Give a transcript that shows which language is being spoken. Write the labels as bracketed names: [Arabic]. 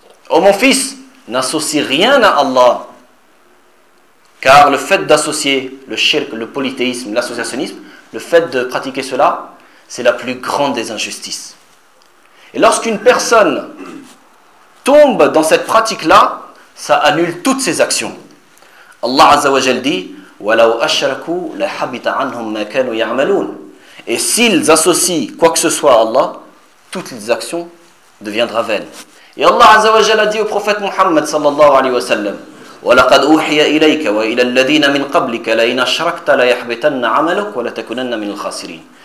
[French] Oh mon fils, n'associe rien à Allah. Car le fait d'associer le shirk, le polythéisme, l'associationnisme, le fait de pratiquer cela, c'est la plus grande des injustices. Et lorsqu'une personne tombe dans cette pratique-là, ça annule toutes ses actions. [Arabic] Allah Azza wa Jal dit وَلَوْ أَشْرَكُوا لَحَبِتَ عَنْهُمْ مَا كَانُوا يَعْمَلُونَ. [French] Et s'ils associent quoi que ce soit à Allah, toutes les actions deviendront vaines. Et Allah Azza wa Jal a dit au prophète Muhammad sallallahu alayhi wa sallam [Arabic] وَلَقَدْ أُوحِيَ إِلَيْكَ وَإِلَى الَّذِينَ مِنْ قَبْلِكَ لَإِنْ أَشْرَكْتَ لَيَحْبِتَنَّ عَمَلُكَ وَلَتَكُونَنَّ مِنَ الْخَاسِرِينَ.